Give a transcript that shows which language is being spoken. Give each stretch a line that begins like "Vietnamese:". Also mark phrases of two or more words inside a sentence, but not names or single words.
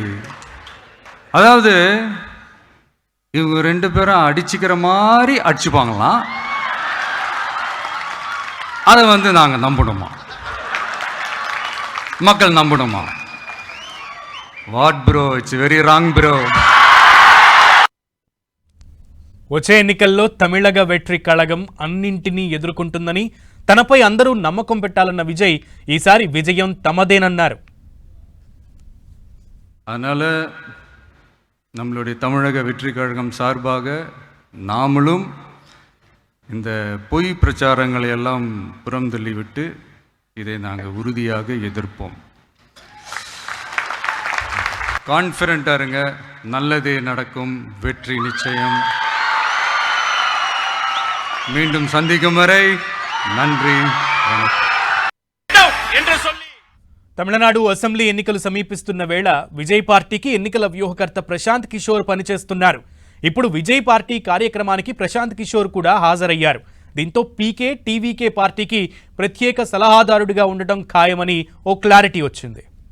Tamil: அதாவது இவங்க 2 பேரும் அடிச்சுக்கிற மாதிரி அடிச்சுப்பாங்களாம். அதை நாங்கள் நம்பணுமா? மக்கள் நம்பணுமா?
English: What bro, it's very wrong bro.
Telugu: వచ్చే ఎన్నికల్లో తమిళగ వెట్రి కళగం అన్నింటినీ ఎదుర్కొంటుందని, తనపై అందరూ నమ్మకం పెట్టాలన్న విజయ్ ఈసారి విజయం తమదేనన్నారు.
Tamil: அதனால் நம்மளுடைய தமிழக வெற்றி கழகம் சார்பாக நாமளும் இந்த பொய் பிரச்சாரங்களை எல்லாம் புறம் தள்ளிவிட்டு இதை நாங்கள் உறுதியாக எதிர்ப்போம். கான்ஃபிடென்ட்டாக இருங்க, நல்லதே நடக்கும், வெற்றி நிச்சயம். மீண்டும் சந்திக்கும் வரை நன்றி, வணக்கம்.
Telugu: తమిళనాడు అసెంబ్లీ ఎన్నికలు సమీపిస్తున్న వేళ విజయ్ పార్టీకి ఎన్నికల వ్యూహకర్త ప్రశాంత్ కిషోర్ పనిచేస్తున్నారు. ఇప్పుడు విజయ్ పార్టీ కార్యక్రమానికి ప్రశాంత్ కిషోర్ కూడా హాజరయ్యారు. దీంతో పీకే టీవీకే పార్టీకి ప్రత్యేక సలహాదారుడిగా ఉండటం ఖాయమని ఓ క్లారిటీ వచ్చింది.